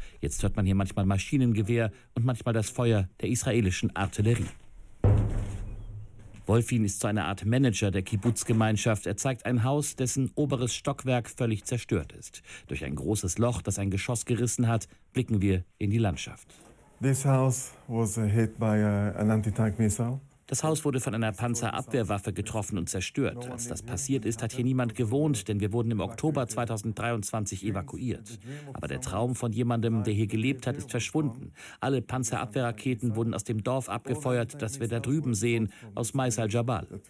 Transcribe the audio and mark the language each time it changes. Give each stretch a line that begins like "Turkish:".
German: Jetzt hört man hier manchmal Maschinengewehr und manchmal das Feuer der israelischen Artillerie. Wolfin ist so eine Art Manager der Kibbutz-Gemeinschaft. Er zeigt ein Haus, dessen oberes Stockwerk völlig zerstört ist. Durch ein großes Loch, das ein Geschoss gerissen hat, blicken wir in die Landschaft.
English: This house was hit by an anti-tank missile.
German: Das Haus wurde von einer Panzerabwehrwaffe getroffen und zerstört. Als das passiert ist, hat hier niemand gewohnt, denn wir wurden im Oktober 2023 evakuiert. Aber der Traum von jemandem, der hier gelebt hat, ist verschwunden. Alle Panzerabwehrraketen wurden aus dem Dorf abgefeuert, das wir da drüben sehen, aus Mais al-Jabal.